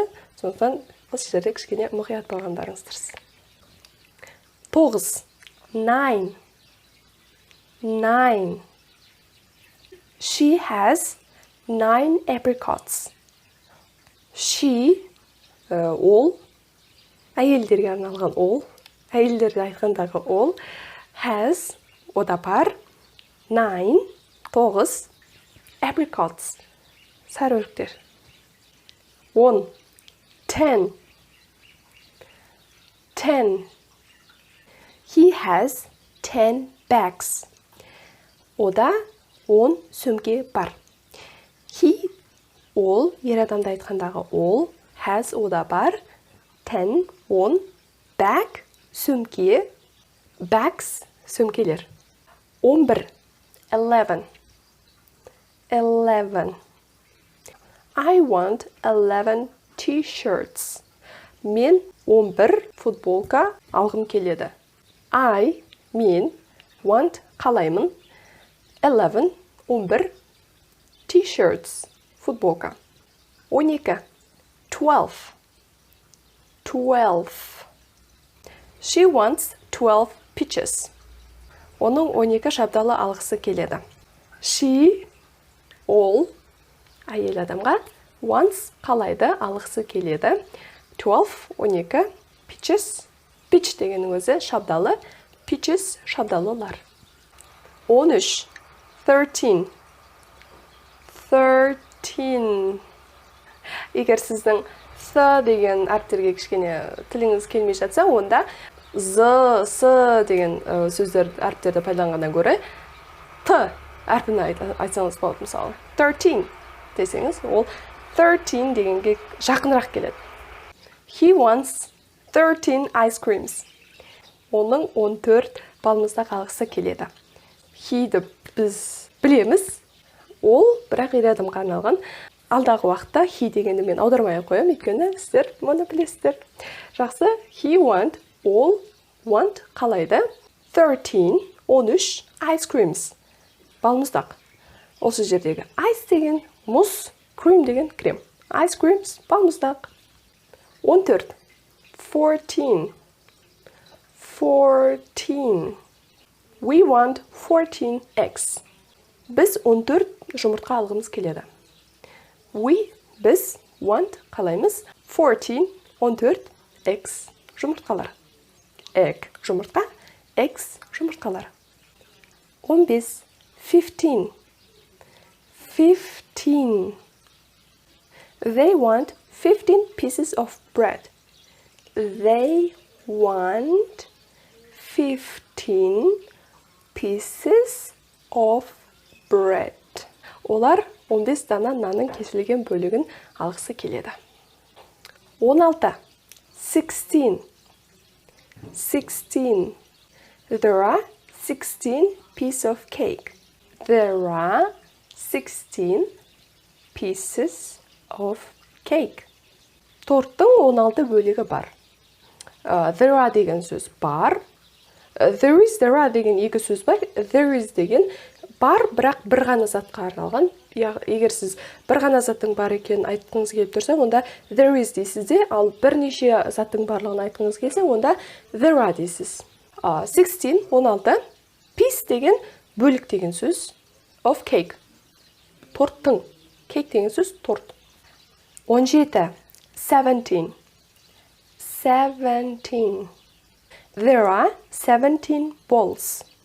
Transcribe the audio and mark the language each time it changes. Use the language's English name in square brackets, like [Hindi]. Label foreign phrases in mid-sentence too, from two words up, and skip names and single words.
[Kazakh] Сондықтан осы жерде кішкене мұқият болғандарыңыз дұрыс. [English] 9. 9. 9. She has 9 apricots. She, [Kazakh] ол, әйелдерге арналған ол, әйелдерді айтқандағы ол, has, ода бар, 9, 9, apricots, сары өріктер. [English] 10. 10. 10. He has 10 bags. [Kazakh] Ода 10 сөмке бар. He, ол, ер адамды айтқандағы ол, has, ода бар, 10, 10, bag, сөмке, bags, сөмкелер. [English] 11. 11. 11. I want 11 t-shirts. [Kazakh] Мен 11 футболка алғым келеді. I, мен, want, қалаймын, 11, 11 t-shirts, футболка. [English] 12. 12. 12. She wants 12 peaches. [Kazakh] Оның 12 шабдалы алғысы келеді. She, ол, әйел адамға, wants, қалайды, алғысы келеді. [English] 12, 12, [Kazakh] peaches. Peach дегеннің өзі шабдалы, peaches шабдалылар. [English] 13. 13. 13. [Kazakh] Егер сіздің с деген әріптерге кішкене тіліңіз келмей жатса, онда з, с деген сөздер әріптерді пайдаланғаннан гөрі т әрпін айтсаңыз болады. Мысалы 13 десеңіз, ол 13 дегенге жақынырақ келеді. [English] He wants 13 ice creams. [Kazakh] Оның 14 балмұздақ алғысы келеді. He'ді біз білеміз. Ол бірақ ер адамға арналған. Алдағы уақытта he дегенді мен аудармай қоямын, өйткені сіздер мұны білесіздер. Жақсы, [English] he want, [Kazakh] ол want қалайды. [English] 13, 13 ice creams. [Kazakh] Балмұздақ. Осы жердегі ice деген мұз, cream деген крем. [English] Ice creams, балмұздақ. 14. 14. 14. We want 14 eggs. [Kazakh] Біз 14 жұмыртқа алғымыз келеді. We, біз, want, қалаймыз, 14, 14 eggs, жұмыртқалар. Egg, жұмыртқа, eggs, жұмыртқалар. [English] 15. 15. 15. They want 15 pieces of bread. They want 15 pieces of bread. [Kazakh] Олар 15 дана нанның кесілген бөлігін алғысы келеді. [English] 16. 16. 16. There are 16 pieces of cake. There are 16 pieces of cake. [Kazakh] Торттың 16 бөлігі бар. [English] There are [Kazakh] деген сөз бар. [English] There are [Kazakh] деген екі сөз бар. [English] There is [Kazakh] деген бар, бірақ бір ғана затқа арналған. Егер сіз бір ғана заттың бар екенін айтқыңыз келіп тұрса, онда [English] there is [Kazakh] дейсіз де, ал бірнеше заттың барлығын айтқыңыз келсе, онда [English] there are [Kazakh] дейсіз. 16, 16. Piece деген бөлік деген сөз. [English] Of cake. [Kazakh] Торттың. Cake деген сөз торт. [English] 17. 17. 17. There are 17 balls.